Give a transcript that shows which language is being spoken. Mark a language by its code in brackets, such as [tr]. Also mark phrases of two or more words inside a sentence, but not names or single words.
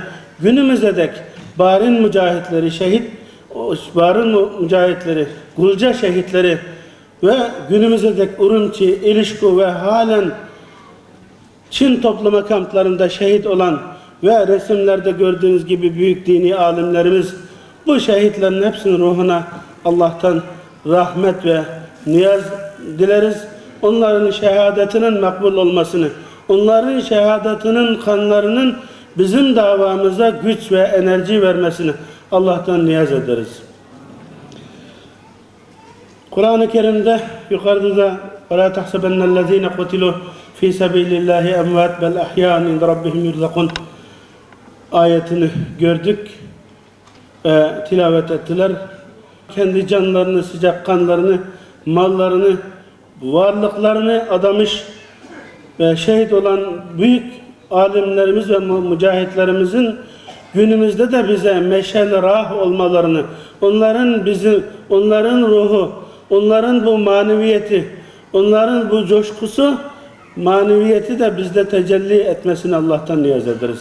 [tr] günümüze dek Barin mücahitleri, Barin mücahitleri, Gulca şehitleri ve günümüze dek Urumçi, İlişku ve halen Çin toplama kamplarında şehit olan ve resimlerde gördüğünüz gibi büyük dini alimlerimiz, bu şehitlerin hepsinin ruhuna Allah'tan rahmet ve niyaz dileriz. Onların şehadetinin makbul olmasını, onların şehadetinin kanlarının bizim davamıza güç ve enerji vermesini Allah'tan niyaz ederiz. Kur'an-ı Kerim'de yukarıda da [ar] وَلَا تَحْسَبَنَّ الَّذ۪ينَ قُتِلُوا ف۪ي سَب۪يلِ اللّٰهِ اَمْوَاتٍ بَلْ اَحْيَانٍ اِنْدَ رَبِّهِمْ يُرْزَقُونَ [tr] ayetini gördük ve tilavet ettiler. Kendi canlarını, sıcak kanlarını, mallarını, varlıklarını adamış ve şehit olan büyük alimlerimiz ve mücahitlerimizin günümüzde de bize meşel rah olmalarını, onların ruhu, onların bu maneviyeti, onların bu coşkusu, maneviyeti de bizde tecelli etmesini Allah'tan niyaz ederiz.